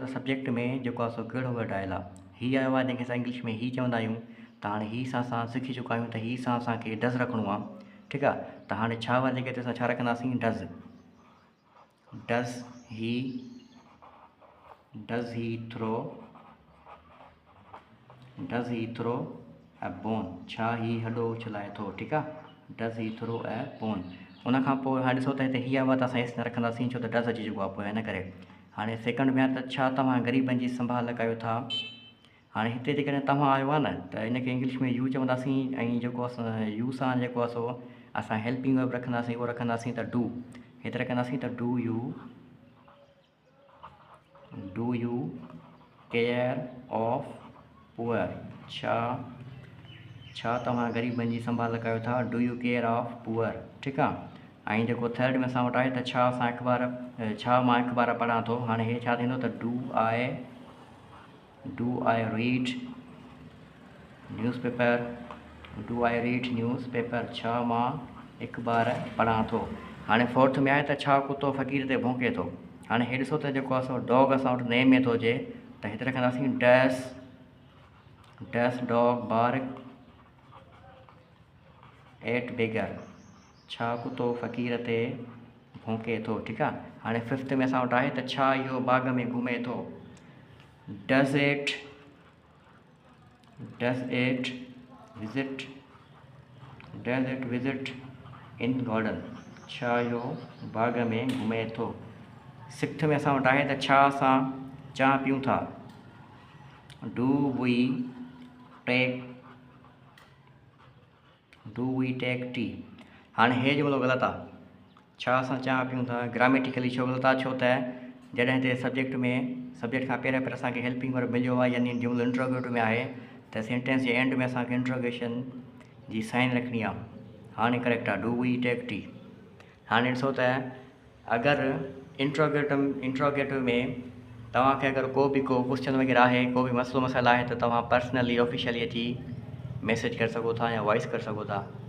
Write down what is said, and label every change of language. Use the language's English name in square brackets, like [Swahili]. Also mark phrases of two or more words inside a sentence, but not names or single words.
[Sindhi] त सब्जेक्ट में जेको आहे सो कहिड़ो वर्ड आयल आहे, हीअ आयो आहे जंहिंखे असां इंग्लिश में ही चवंदा आहियूं। त हाणे ही सां असां सिखी चुका आहियूं त ही सां असांखे डज़ रखिणो आहे, ठीकु आहे। त हाणे छा वारी जॻह ते असां छा रखंदासीं, डज़। [English] Does he throw a bone, [Sindhi] छा ही हॾो उछलाए थो, ठीकु आहे। [English] Does he throw a bone. [Sindhi] उन खां पोइ हाणे ॾिसो त हिते हीअ आवाज़ असां एस न रखंदासीं छो त डज़ अची चुको आहे पोइ, हिन करे। हाणे सेकंड में आहे त छा तव्हां ग़रीबनि जी संभाल कयो था। हाणे हिते जेकॾहिं तव्हां आयो आहे न त हिनखे इंग्लिश में यू चवंदासीं ऐं जेको असां यू सां जेको आहे सो असां [English] helping verb [Sindhi] रखंदासीं, उहो रखंदासीं त डू। हिते रखंदासीं त [English] do you care of poor, [Sindhi] छा तव्हां ग़रीबनि जी संभाल कयो था, [English] Do you care of poor, [Sindhi] ठीकु आहे। ऐं जेको थर्ड में असां वटि आहे त छा मां अख़बार पढ़ां थो। हाणे हे छा थींदो त [English] do I read newspaper, [Sindhi] छा मां अख़बार पढ़ां थो। हाणे फोर्थ में आहे त छा कुतो फ़क़ीर ते भौंके थो। हाणे हे ॾिसो त जेको आहे सो डॉग असां वटि नेम में थो अचे त हिते रखंदासीं [English] does dog bark at beggar, [Sindhi] छा कुतो फ़क़ीर ते भौंके थो, ठीकु आहे। हाणे फिफ्थ में असां वटि आहे त छा इहो बाग़ में घुमे थो। [English] Does it visit in garden, [Sindhi] छा इहो बाग़ में घुमे थो। सिक्स्थ में असां वटि आहे त छा असां चांहि पियूं था। [English] Do we take tea. [Sindhi] हाणे हे जुमिलो ग़लति आहे, छा असां चांहि पियूं था। ग्रामेटिकली छो ग़लति आहे, छो त जॾहिं हिते सब्जेक्ट खां पहिरियों असांखे [English] helping verb [Sindhi] मिलियो आहे, यानी जुमिलो इंट्रोगेटिव में आहे, त सेंटेंस जे एंड में असांखे इंट्रोगेशन जी साइन रखणी आहे। हाणे करेक्ट आहे, [English] Do we take tea. [Sindhi] हाणे ॾिसो त अगरि इंट्रोगेटिव में तव्हांखे अगरि को क्वेश्चन वग़ैरह आहे, को बि मसइलो मसाइला आहे त तव्हां [English] personally officially [Sindhi] अची मैसेज करे सघो था या वॉइस करे सघो था।